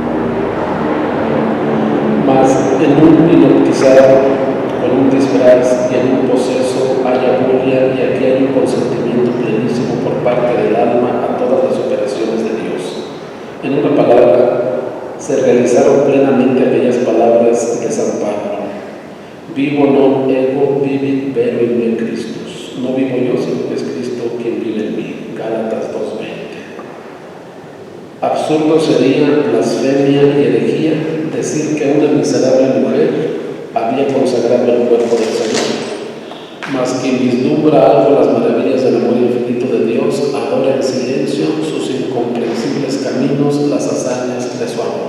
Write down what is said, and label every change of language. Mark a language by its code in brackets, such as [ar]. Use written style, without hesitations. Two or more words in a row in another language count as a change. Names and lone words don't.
[es] Mas en un hipnotizado, con un disfraz y en un poseso haya bulia, y aquí hay un consentimiento plenísimo por parte del alma a todas las operaciones de Dios. En una palabra, se realizaron plenamente aquellas palabras de San Pablo: [la] vivo non ego vivit vero in me Christus. [es] No vivo yo, sino que es Cristo quien vive en mí. Gálatas 2:20. Absurdo sería, blasfemia y herejía decir que una miserable mujer había consagrado el cuerpo del Señor. Mas quien vislumbra algo las maravillas del amor infinito de Dios, adora en silencio sus incomprensibles caminos, las hazañas de su amor.